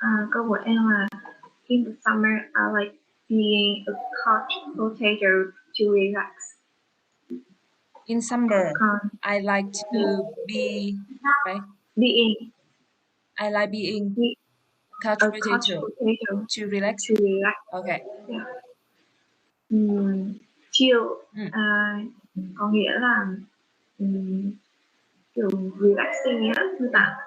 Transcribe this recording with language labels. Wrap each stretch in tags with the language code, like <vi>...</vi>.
<vi>Câu của em là</vi> <en>in the summer I like being a couch potato to relax. In summer, I like to be right. I like being couch potato to relax. Okay. Yeah.</en> <vi>Chill có nghĩa là kiểu relaxing nghĩa, thư giãn.</vi>